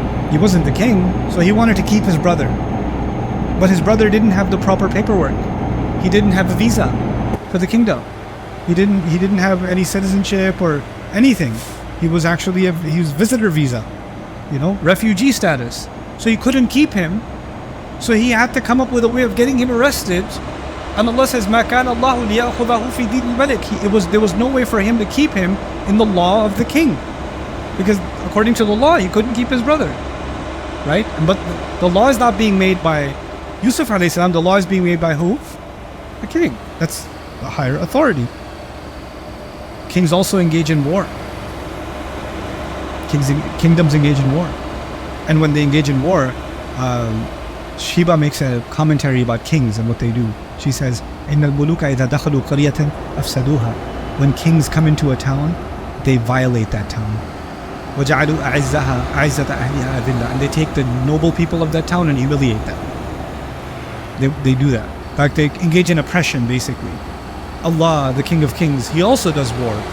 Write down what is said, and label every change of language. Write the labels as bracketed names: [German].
[English] He wasn't the king, so he wanted to keep his brother. But his brother didn't have the proper paperwork. He didn't have a visa for the kingdom. He didn't have any citizenship or anything. He was actually he was visitor visa, refugee status. So he couldn't keep him. So he had to come up with a way of getting him arrested. And Allah says, [Arabic] مَا كَانَ اللَّهُ لِيَأْخُذَهُ فِي دِينِ الْمَلِكِ. [English] There was no way for him to keep him in the law of the king. Because according to the law, he couldn't keep his brother. Right? But the law is not being made by Yusuf alayhi salam. The law is being made by who? The king. That's the higher authority. Kings also engage in war. Kingdoms engage in war. And when they engage in war, Sheba makes a commentary about kings and what they do. She says, [Arabic] إِنَّ الْمُلُوكَ إِذَا دَخَلُوا قَرْيَةً أَفْسَدُوهَا. [English] When kings come into a town, they violate that town. [Arabic] وَجَعَلُوا أَعِزَّهَا أَعِزَّةَ أَهْلِهَا أَذِلَّةً. [English] And they take the noble people of that town and humiliate them. They do that. In fact, they engage in oppression, basically. Allah, the King of Kings, He also does war.